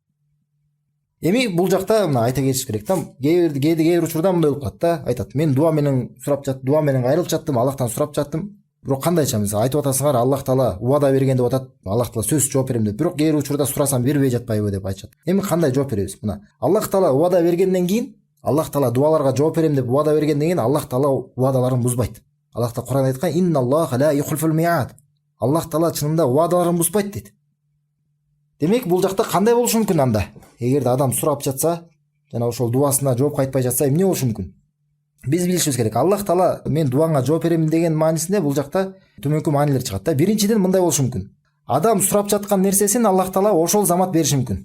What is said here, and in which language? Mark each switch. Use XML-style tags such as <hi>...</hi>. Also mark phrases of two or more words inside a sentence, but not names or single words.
<ky>Эми бул жакта мына айта кетиш керек да, кээ бир учурда мындай болуп калат да, айтат: "Мен дуа менен сурап жаттым, дуа менен кайрылып жаттым, Аллахтан сурап жаттым." Бирок кандайча мисалы айтып атасыңар, Аллах Таала убада берген деп атат, Аллах Таала сөзсүз жооп берем деп. Бирок кээ бир учурда сурасам бербей жатпайбы деп айтышат. Эми кандай жооп беребиз? Мына Аллах Таала убада бергенден кийин, Аллах Таала дуаларга жооп берем деп убада бергенден кийин Аллах Таала убадаларын бузбайт. Аллах Таала Кур'анда айткан:</ky> <ar>"إن الله لا يخلف الميعاد."</ar> <ky>Аллах Таала чынында убадаларын бузбайт дейт. Демек бул жакта кандай болушу мүмкүн анда? Эгерде адам сурап жатса, жана ошол дуасына жооп кайтпай жатса, эмне болушу мүмкүн? Биз билишибиз керек. Аллах Таала мен дуаңа жооп берем деген маанисинде бул жакта төмөнкү маанилер чыгат да. Биринчиден мындай болушу мүмкүн. Адам сурап жаткан нерсесин Аллах Таала ошол замат бериши мүмкүн.</ky>